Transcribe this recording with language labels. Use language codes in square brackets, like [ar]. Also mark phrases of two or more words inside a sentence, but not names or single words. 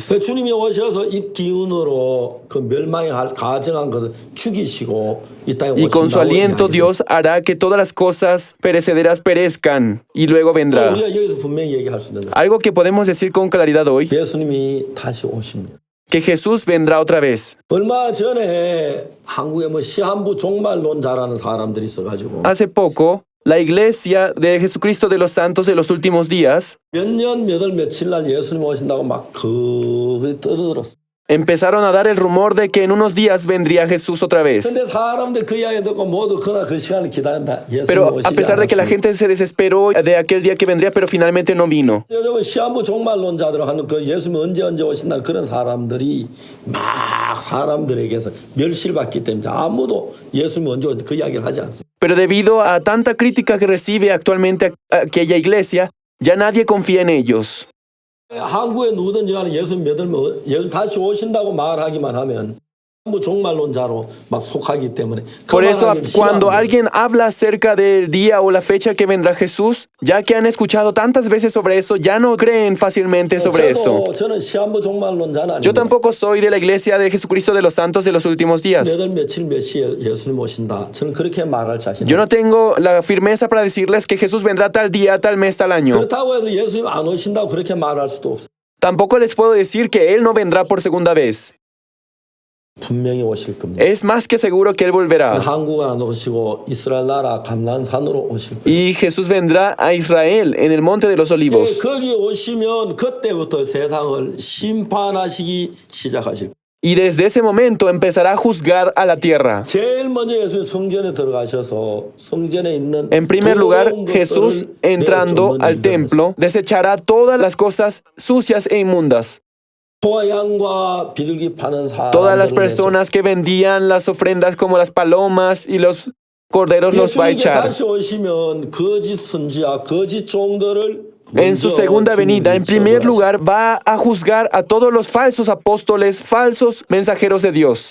[ko] 그 주님이 오셔서 입 기운으로 그 멸망의 가정한 것을 죽이시고 이 땅에 [es] Y con su [ko] 오신다고 [es] aliento [ko] 이야기해요. [es] Dios hará que todas las cosas perecederas perezcan y luego vendrá. [ko] 우리가 여기서 분명히 얘기할 수 있는 거 [es] Algo que podemos decir con claridad hoy, [ko] 예수님이 다시 오십니다. [es] que Jesús vendrá otra vez. [ko] 얼마 전에 한국에 뭐 시한부 종말론자라는 사람들이 있어가지고 [es] Hace poco, la iglesia de Jesucristo de los Santos de los últimos días [ko] 몇 년 몇 월 며칠 날 예수님 오신다고 막 떠들었어. [es] empezaron a dar el rumor de que en unos días vendría Jesús otra vez. [ko] 근데 사람들 그 이야기 듣고 모두 그날 그 시간을 기다린다. 예수님 [es] Pero [ko] 오시지 [es] a pesar de que la [ko] 않았습니다. [es] gente se desesperó de aquel día que vendría, pero finalmente no vino. [ko] 요즘은 시한부 종말론자들 하는 그 예수님 언제 오신다는 그런 사람들이 막 사람들에게서 멸시를 받기 때문에 아무도 예수님 언제 오신다 그 이야기를 하지 않습니다. [es] Pero debido a tanta crítica que recibe actualmente aquella iglesia, ya nadie confía en ellos. [ko] 한국에 누구든지 간에 예수님 믿으면 예수님 다시 오신다고 말하기만 하면 뭐 종말론자로 막 속하기 때문에 [es] Por eso, [ko] 그만하기를 [es] cuando [ko] 싫어합니다. [es] alguien habla acerca del día o la fecha que vendrá Jesús, ya que han escuchado tantas veces sobre eso, ya no creen fácilmente sobre eso. [ko] 저는 시한부 종말론자는 [es] Yo [ko] 아닙니다. [es] tampoco soy de la iglesia de Jesucristo de los Santos de los últimos días. [ko] 몇월 며칠 몇 시에 예수님 오신다. 저는 그렇게 말할 자신 [es] Yo no tengo la firmeza para decirles que Jesús vendrá tal día, tal mes, tal año. [ko] 그렇다고 해서 예수님 안 오신다고 그렇게 말할 수도 없어요. [es] Tampoco les puedo decir que Él no vendrá por segunda vez. [ko] 분명히 오실 겁니다. [es] Es más que seguro que Él volverá. [ko] 한국은 안 오시고 이스라엘 나라 감난산으로 오실 것입니다. [es] Y Jesús vendrá a Israel en el monte de los olivos. [ko] 거기 오시면 그때부터 세상을 심판하시기 시작하실 거예요. [es] Y desde ese momento empezará a juzgar a la tierra. [ko] 제일 먼저 예수님 성전에 들어가셔서 성전에 있는 [es] En primer lugar, [ko] 더러운 [es] Jesús, [ko] 것들을 [es] entrando [ko] 내쫓는 [es] al [ko] 일들을 [es] templo, desechará todas las cosas sucias e inmundas. [ko] 소와 양과 비둘기 파는 [es] Todas las [ko] 사람들을 [es] personas que vendían las ofrendas como las palomas y los corderos los va a [ko] 예수님께 [es] echar. [ko] 다시 오시면 거짓 선지자, 거짓 종들을 [es] En su segunda venida, en primer lugar, va a juzgar a todos los falsos apóstoles, falsos mensajeros de Dios.